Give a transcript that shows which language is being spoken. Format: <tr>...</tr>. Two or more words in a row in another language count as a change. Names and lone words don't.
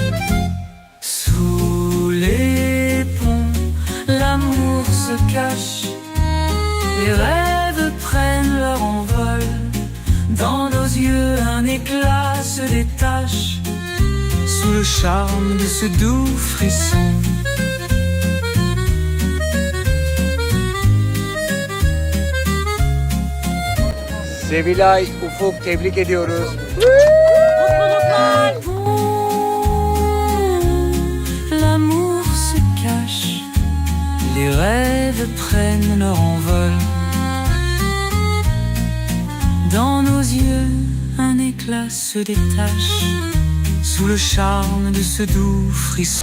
<fr>Sous les ponts, L'amour se cache, les rêves prennent leur envol. Dans nos yeux, un éclat se détache. sous le charme de ce doux frisson.</fr> <tr>Sevilay, Ufuk tebrik ediyoruz.</tr> <fr>L'amour se cache, les rêves prennent leur envol. Dans nos yeux, un éclat se détache. Sous le charme de ce doux frisson.</fr>